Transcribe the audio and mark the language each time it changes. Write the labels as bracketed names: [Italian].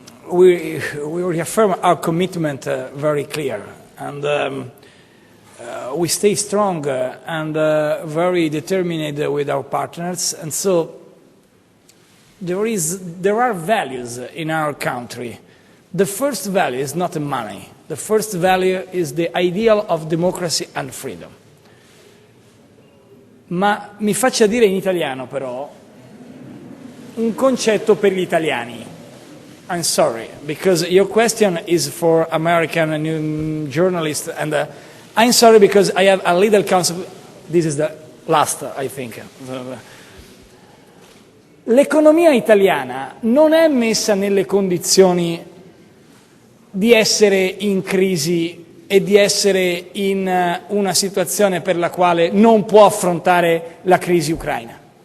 [English] We reaffirm our commitment very clear, and we stay strong and very determined with our partners, and so there are values in our country. The first value is not money. The first value is the ideal of democracy and freedom. [Italian] Ma mi faccia dire in italiano però un concetto per gli italiani. [English] I'm sorry, because your question is for American journalists, and I'm sorry because I have a little concept. This is the last, I think. [Italian] L'economia italiana non è messa nelle condizioni di essere in crisi e di essere in una situazione per la quale non può affrontare la crisi ucraina.